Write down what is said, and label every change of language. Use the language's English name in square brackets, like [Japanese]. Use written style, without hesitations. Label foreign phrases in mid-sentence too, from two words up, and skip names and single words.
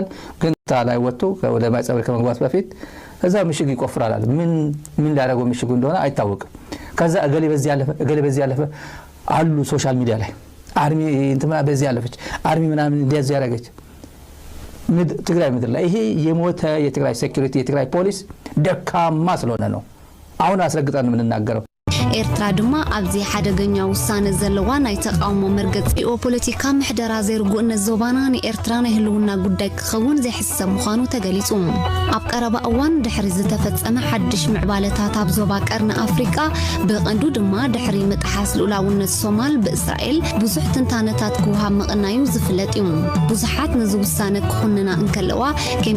[Amharic] ግን ታላይ ወጥቶ ወደ ማይጸብሪ ከመግባት በፊት እዛ ምሽግ ይቆፍራል ምን ሊያደርገው ምሽጉ እንደሆነ አይታወቅም ከዛ እገሌ በዚህ ያለፈ አሉ [English] social media [Amharic] ላይ አርሚ እንትማ በዚህ ያለፈች አርሚ ምናምን እንደዚህ ያደረገች ትግራይ ምድር ላይ ይሄ የሞተ የትግራይ ሴኩሪቲ የትግራይ ፖሊስ ደካማ ስለሆነ ነው አሁን አስረግጠን ምን እናገረው [Tigrinya] ኤርትራ ድማ ኣብዚ ሓደገኛ ውሳነ ዘለዋ ናይ ተቃውሞ መርገጽኦ ፖለቲካ ምሕደራ ዘይርጉእነ ዞባና ንኤርትራ ናይ ህልውና ጉዳይ ክኸውን ዘይሕሰብ ምዃኑ ተገሊጹ ኣብ ቀረባ እዋን ድሕሪ ዝተፈጸመ ሓድሽ ምዕባለታት ኣብ ዞባ ቀርኒ ኣፍሪቃ ብቐንዱ ድማ ድሕሪ ምጥሓስ ልኡላውነት ሶማል ብእስራኤል ብዙሕ ትንታነታት ክውሃብ ምቕናዩ ዝፍለጥ እዩ ብዙሓት ነዚ ውሳነ ክኹንና እንከለዋ ከም